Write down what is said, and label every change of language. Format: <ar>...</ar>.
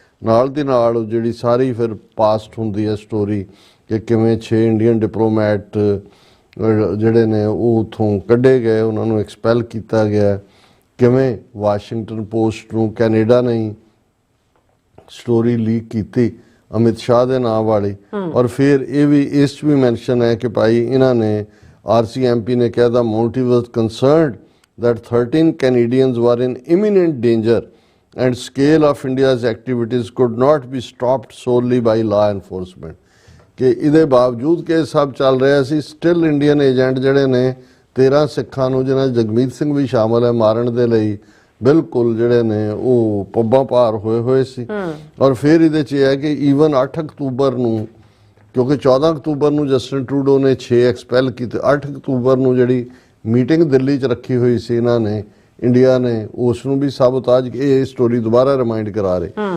<pa>ਨਾਲ ਦੀ ਨਾਲ ਜਿਹੜੀ ਸਾਰੀ ਫਿਰ ਪਾਸਟ ਹੁੰਦੀ ਹੈ ਸਟੋਰੀ ਕਿ ਕਿਵੇਂ 6 ਇੰਡੀਅਨ ਡਿਪਲੋਮੈਟ ਜਿਹੜੇ ਨੇ ਉਹ ਉੱਥੋਂ ਕੱਢੇ ਗਏ, ਉਹਨਾਂ ਨੂੰ ਐਕਸਪੈਲ ਕੀਤਾ ਗਿਆ, ਕਿਵੇਂ ਵਾਸ਼ਿੰਗਟਨ ਪੋਸਟ ਨੂੰ ਕੈਨੇਡਾ ਨੇ ਸਟੋਰੀ ਲੀਕ ਕੀਤੀ ਅਮਿਤ ਸ਼ਾਹ ਦੇ ਨਾਮ ਵਾਲੀ। ਔਰ ਫਿਰ ਇਹ ਵੀ ਇਸ 'ਚ ਵੀ ਮੈਂਸ਼ਨ ਹੈ ਕਿ ਭਾਈ ਇਹਨਾਂ ਨੇ RCMP ਨੇ ਕਿਹਾ ਦਾ motive was concerned</pa> <en>that 13 Canadians were in imminent danger and scale of India's activities could not be stopped solely by law enforcement।</en> <pa>ਕਿ ਇਹਦੇ ਬਾਵਜੂਦ ਕਿ ਸਭ ਚੱਲ ਰਿਹਾ ਸੀ, ਸਟਿਲ ਇੰਡੀਅਨ ਏਜੰਟ ਜਿਹੜੇ ਨੇ 13 ਸਿੱਖਾਂ ਨੂੰ, ਜਿਹਨਾਂ ਜਗਮੀਤ ਸਿੰਘ ਵੀ ਸ਼ਾਮਲ ਹੈ, ਮਾਰਨ ਦੇ ਲਈ ਬਿਲਕੁਲ ਜਿਹੜੇ ਨੇ ਉਹ ਪੱਬਾਂ ਭਾਰ ਹੋਏ ਸੀ। ਔਰ ਫਿਰ ਇਹਦੇ 'ਚ ਇਹ ਹੈ ਕਿ ਈਵਨ 8 ਅਕਤੂਬਰ ਨੂੰ, ਕਿਉਂਕਿ 14 ਅਕਤੂਬਰ ਨੂੰ ਜਸਟਿਨ ਟਰੂਡੋ ਨੇ 6 ਐਕਸਪੈਲ ਕੀਤੇ, 8 ਅਕਤੂਬਰ ਨੂੰ ਜਿਹੜੀ ਮੀਟਿੰਗ ਦਿੱਲੀ 'ਚ ਰੱਖੀ ਹੋਈ ਸੀ ਇਹਨਾਂ ਨੇ, ਇੰਡੀਆ ਨੇ ਉਸ ਨੂੰ ਵੀ ਸਾਬੋਤਾਜ, ਇਹ ਸਟੋਰੀ ਦੁਬਾਰਾ ਰਿਮਾਈਂਡ ਕਰਾ ਰਹੇ।</pa>